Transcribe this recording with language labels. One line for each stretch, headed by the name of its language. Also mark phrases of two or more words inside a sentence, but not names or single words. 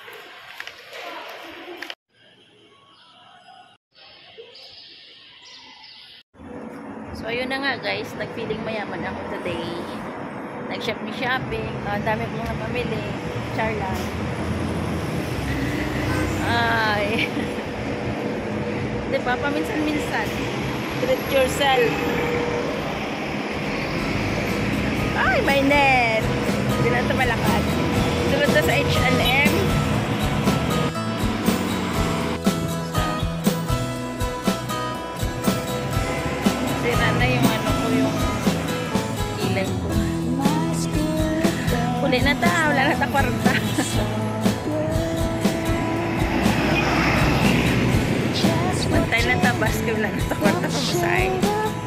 Filipino: So, ayun na nga guys. Nag-feeling mayaman ako today. Nag-shopping. Ang dami kong napamili. Char lang. Ay. Diba? Paminsan-minsan.
English: Treat yourself.
Filipino: Ay, may net. Hindi na ito malakad. Sunod na sa H&M. Sira na yung yung kilay ko.
Hiligaynon: Uli na ta. Wala na ta kwarta. Mantay na ta. Basket wala na ta kwarta. Pamasay.